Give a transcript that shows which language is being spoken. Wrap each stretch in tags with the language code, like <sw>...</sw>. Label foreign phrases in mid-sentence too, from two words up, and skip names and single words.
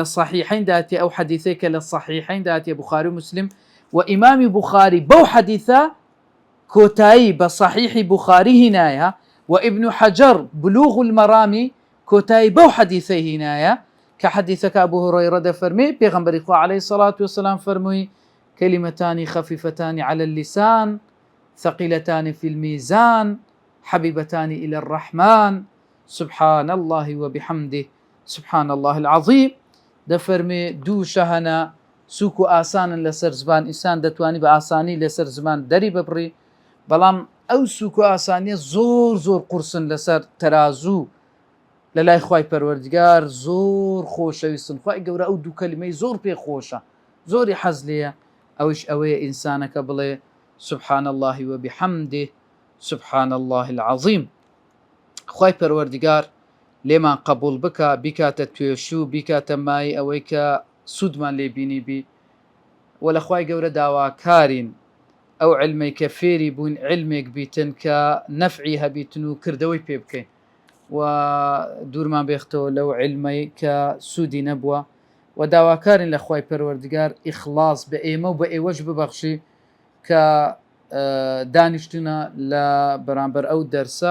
<ckb>صحیحین داهاتێ ئەو حەدیثەی کە لە صحیحین داهاتێ بوخاری و مسلم و ئیمامی بوخاری بەو حەدیثە کۆتایی بە صحیحی بوخاری هینایە و ئیبن حەجەر بلوغ المەرامی کۆتایی بەو حەدیثەی هینایە کە حەدیثەکە ئەبوو هوڕەیرە دەفەرمێ پێغەمبەری خوا</ckb> <ar>عەلەیهی سەڵات وسەلام</ar> <ckb>فەرمووی</ckb> <ar>كلمتان خفيفتان على اللسان ثقيلتان في الميزان حبيبتان إلى الرحمن سبحان الله وبحمده سبحان الله العظيم.</ar> <ckb>دەفەرمێ دوو شەهەنە سووک و ئاسانن لەسەر زبان، ئینسان دەتوانی بە ئاسانی لەسەر زمان دەری ببڕی، بەڵام ئەو سووک و ئاسانیە زۆر زۆر قورسن لەسەر تەرازوو لە لای خوای پەروەردگار زۆر خۆشەویستن. خوای گەورە ئەو دوو کەلیمەی زۆر پێ خۆشە، زۆری حەز لێیە، ئەوش ئەوەیە ئینسانەکە بڵێ</ckb> <ar>سبحان الله وبحمده سبحان الله العظيم.</ar> <ckb>خوای پەروەردگار لێمان قبول بکە، بیکاتە توێشوو، بیکاتە مای ئەوەی کە سوودمان لێ بینی بی، و لە خوای گەورە داواکارین ئەو علمەی کە فێری بوون علمێک بیتن کە نەفعی هەبیتن و کردەوەی پێ بکەین و دوورمان بێختەوە لەو علمەی کە سوودی نەبووە، و داواکارین لە خوای پەروەردگار ئیخلاص بە ئێمە و بە ئێوەش ببەخشی کە دانیشتونە لە بەرامبەر ئەو دەرسە.</ckb>